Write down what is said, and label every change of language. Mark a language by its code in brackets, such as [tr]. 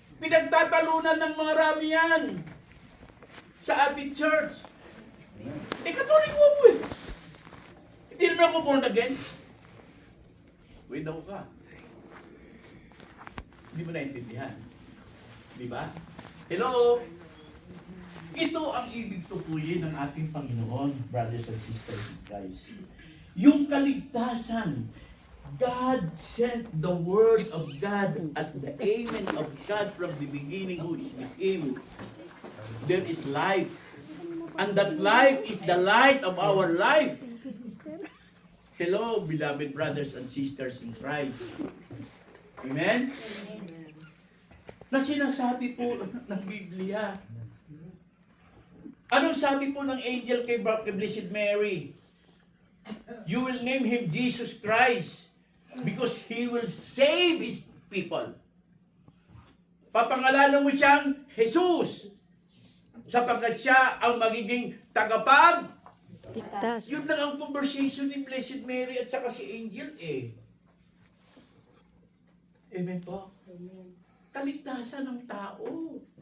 [tl] Pinagtatalunan ng mga rami yan sa ating church. Katoliko mo eh. Hindi naman ako born again. Wait ako ka. Hindi mo naintindihan. Di ba? Hello? Ito ang ibig tukuyin ng ating Panginoon, brothers and sisters in Christ. Yung kaligtasan, [en] God sent the Word of God as the Amen of God from the beginning who is with Him. There is life. And that life is the light of our life. Hello, beloved brothers and sisters in Christ. Amen? [tl] Na sinasabi po ng Biblia. Anong sabi po ng angel kay Blessed Mary? [en] You will name him Jesus Christ because he will save his people. [tl] Papangalanan mo siyang Jesus sapagkat siya ang magiging tagapag. Ligtas. Yun lang ang conversation ni Blessed Mary at saka si angel eh. Amen po? Kaligtasan ng tao.